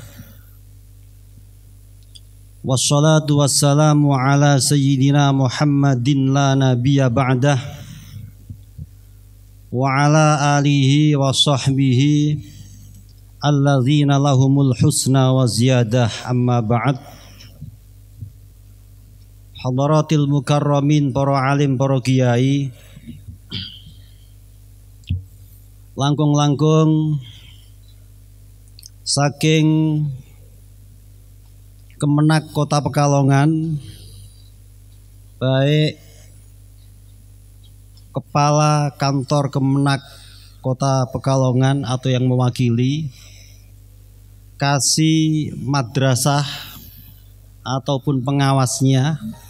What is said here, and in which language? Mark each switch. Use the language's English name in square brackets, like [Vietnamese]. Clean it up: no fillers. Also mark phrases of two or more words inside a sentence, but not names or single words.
[Arabic] والصلاة والسلام على سيدنا محمد لا نبي بعده وعلى آله وصحبه الذين لهم الحسنى وزيادة أما بعد. حضرات المكرمين, [Javanese] para alim, para kiai, langkung-langkung saking Kemenak Kota Pekalongan, baik [Indonesian] Kepala Kantor Kemenak Kota Pekalongan atau yang mewakili, kasih madrasah ataupun pengawasnya